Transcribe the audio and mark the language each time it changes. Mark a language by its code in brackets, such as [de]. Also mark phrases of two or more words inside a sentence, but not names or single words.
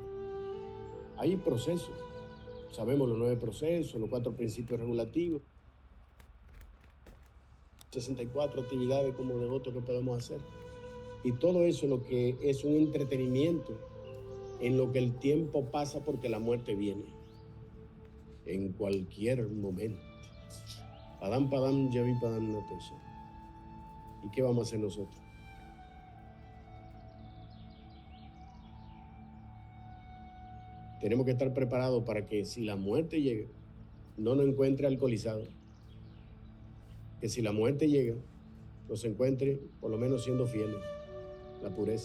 [es] Hay procesos, sabemos los 9 procesos, los 4 principios regulativos, 64 actividades como devotos que podemos hacer. Y todo eso lo que es un entretenimiento en lo que el tiempo pasa porque la muerte viene. En cualquier momento. [sa] पदं पदं यद् विपदां न तेषाम्. [es] ¿Y qué vamos a hacer nosotros? Tenemos que estar preparados para que si la muerte llega, no nos encuentre alcoholizados. Que si la muerte llega, nos encuentre por lo menos siendo fieles, la pureza.